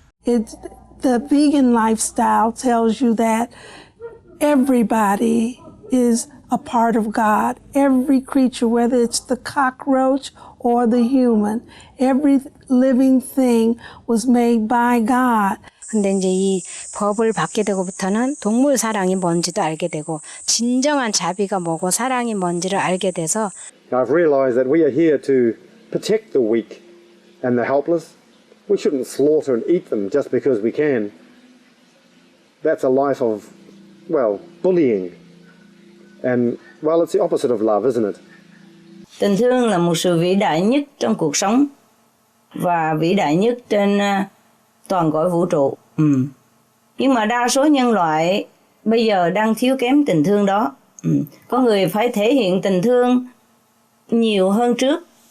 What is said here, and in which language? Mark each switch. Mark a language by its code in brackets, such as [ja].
[en] The vegan lifestyle tells you that everybody is a part of God. Every creature, whether it's the cockroach or the human, every living thing was made by God. [ko] 근데 이제 이 법을 받게 되고부터는 동물 사랑이 뭔지도 알게 되고 진정한 자비가 뭐고 사랑이 뭔지를 알게 돼서 [en] I've realized that we are here to protect the weak and the helpless. We shouldn't slaughter and eat them just because we can. That's a life of, well, bullying. And, well, it's the opposite of love, isn't it? [vi] Tình thương là một sự vĩ đại nhất trong cuộc sống và vĩ đại nhất trên toàn cõi vũ trụ. Nhưng mà đa số nhân loại bây giờ đang thiếu kém tình thương đó. Có người phải thể hiện tình thương nhiều hơn trước.